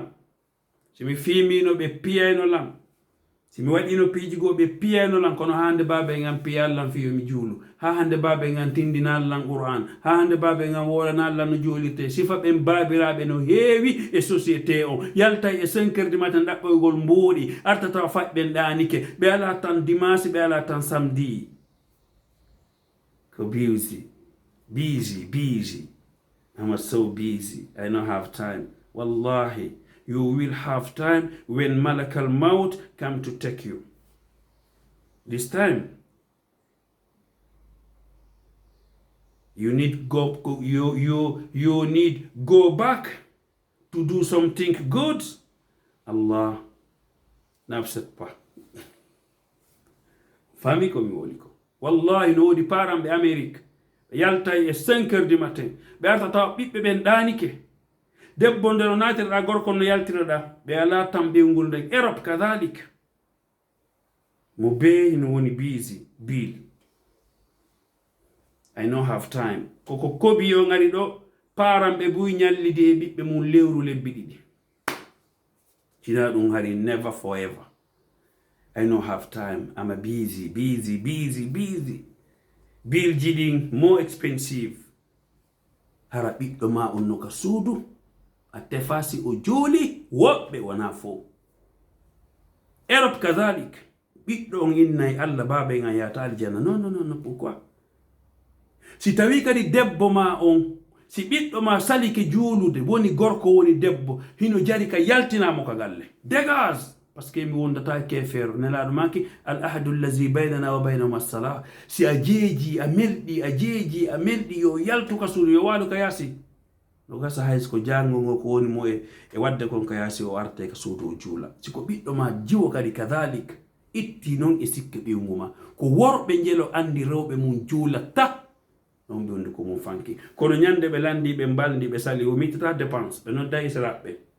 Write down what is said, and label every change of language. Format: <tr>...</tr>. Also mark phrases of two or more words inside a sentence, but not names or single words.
<ff>simi fimino ɓe piyayno lam simi waɗino piiji goo ɓe piyayno lam kono hande babe ngam piyallam fiyomi juulu ha hande babe ngam tindinallam qur'an ha hande babe ngam wolanallam no juulirte sifa ɓen babiraɓe no heewi e société o yaltay e</ff> <fr>5 heures du matin</fr> <ff>ɗaɓɓoygol mbooɗi artata faɓɓen ɗanike ɓe ala tan dimanche ɓe ala tan samedi ko busy.</ff> <en>I'm so busy. I don't have time. Wallahi, you will have time when Malakal Maut come to take you. This time, you need you need go back to do something good.</en> <ff>Allah nafsat pa. Fami ko mi woni ko. Wallahi no di parambe Amerique. Yaltay e</ff> <fr>5 heures du matin</fr> <ff>ɓe artata ɓiɓɓe ɓen ɗanike debbo nde no natirɗa gorko no yaltiraɗa ɓe ala tan ɓewngol nden Europe kadalik mo beyi no woni</ff> <en>busy bill I don't have time</en> <ff>koko koɓi yo ngari ɗo paramɓe buy ñallidi e ɓiɓɓe mum lewru lebbi ɗiɗi tina ɗum hari</ff> <en>never forever I don't have time I'm a busy</en> <ff>bill jiɗin</ff> <en>more expensive</en> <ff>hara ɓiɗɗo ma on no ka suudu a tefasi o jooli woɓɓe wona fo Europe kadalik ɓiɗɗo on innay Allah babe nga yata aljanna non pourquoi si tawi kadi debbo ma on si ɓiɗɗo ma salike juulude woni gorko woni debbo hino jari ka yaltinamo ka galle</ff> <fr>dégage parce que</fr> <ff>mi wondata kefeero nelaɗo maki</ff> <ar>العهد الذي بيننا وبينهم الصلاة</ar> <ff>si a jeeji a melɗi yo yaltu ka suudu yo waɗu ka yaasi no gasa hays ko jango ngo ko woni mo e wadde kon ka yaasi o arte ka suudu o juula siko ɓiɗɗo ma jiwo kadi kadalik itti non e sikke ɓewngu ma ko worɓe jelo andi rewɓe mum juulata non ɓe wondi ko mum fanki kono ñande ɓe landi ɓe mbaldi ɓe sali o mittata dépense ɓe nodda israɓɓe</ff>